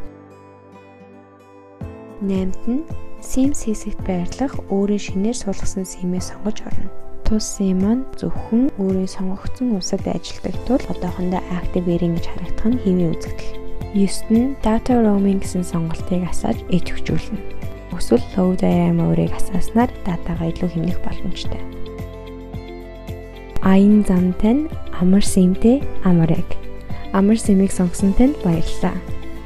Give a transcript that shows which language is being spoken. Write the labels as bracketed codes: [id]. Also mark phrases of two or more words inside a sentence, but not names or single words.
[mn] 8-т нь SIM хэсэгт байрлах өөрийн шинээр суулгасан SIM-ийг сонгож орно. Тус SIM маань зөвхөн өөрийн сонгогдсон улсад ажилладаг тул одоохондоо [en] active wearing [mn] гэж харагдах нь хэвийн үзэгдэл. 9-т нь [en] data roaming [mn] гэсэн сонголтыг асааж идэвхжүүлнэ. Эсвэл [en] low data mode- [mn] ыг асааснаар датагаа илүү хэмнэх боломжтой. Аян зам тань амар SIM-тэй амар яг. Амар SIM-ийг сонгосон танд баярлалаа.